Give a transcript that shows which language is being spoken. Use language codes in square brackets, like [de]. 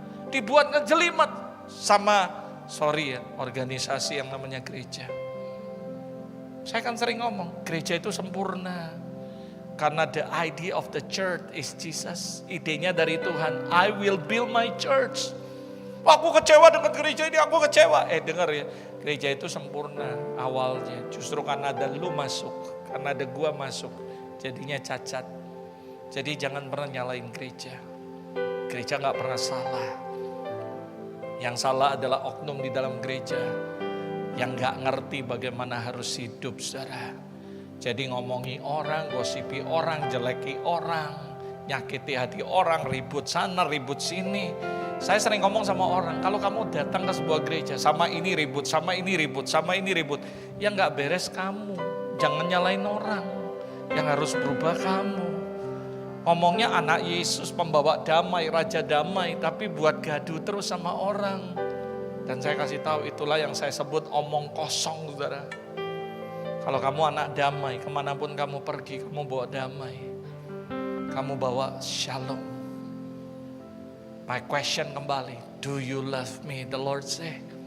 [id] Dibuat ngejelimet sama, organisasi yang namanya gereja. Saya kan sering ngomong, gereja itu sempurna. Karena [en] the idea of the church is Jesus. [id] Idenya dari Tuhan, [en] I will build my church. [id] Aku kecewa dengan gereja ini, aku kecewa. Dengar ya, gereja itu sempurna awalnya. Justru karena ada lu masuk, karena ada gua masuk, jadinya cacat. Jadi jangan pernah nyalain gereja. Gereja gak pernah salah. Yang salah adalah oknum di dalam gereja yang gak ngerti bagaimana harus hidup, saudara. Jadi ngomongi orang, gosipi orang, jeleki orang, nyakiti hati orang, ribut sana, ribut sini. Saya sering ngomong sama orang, kalau kamu datang ke sebuah gereja, sama ini ribut, sama ini ribut, sama ini ribut, yang gak beres kamu. Jangan nyalain orang, yang harus berubah kamu. Ngomongnya anak Yesus, pembawa damai, raja damai, tapi buat gaduh terus sama orang. Dan saya kasih tahu, itulah yang saya sebut omong kosong, saudara. Kalau kamu anak damai, kemanapun kamu pergi, kamu bawa damai. Kamu bawa shalom. [en] My question [id] kembali, [en] do you love me? The Lord say.